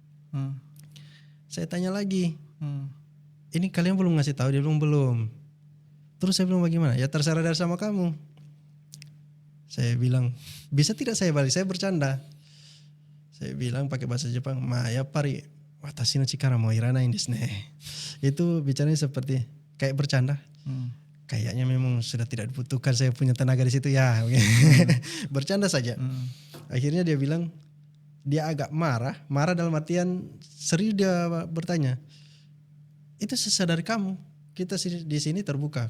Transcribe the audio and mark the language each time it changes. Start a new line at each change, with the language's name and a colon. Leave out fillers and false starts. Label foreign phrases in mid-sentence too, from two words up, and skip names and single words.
Indonesian: Saya tanya lagi, ini kalian belum ngasih tahu? Dia bilang belum. Terus saya bilang bagaimana? Ya terserah dari sama kamu. Saya bilang, bisa tidak saya balik? Saya bercanda. Saya bilang pakai bahasa Jepang, ya pari,
Japanese: 私 の 力 も いらない です ね.
Indonesian: Itu bicaranya seperti kayak bercanda. Kayaknya memang sudah tidak dibutuhkan saya punya tenaga di situ ya. Bercanda saja. Akhirnya dia bilang, dia agak marah dalam artian serius dia bertanya. Itu sisa dari kamu. Kita di sini terbuka.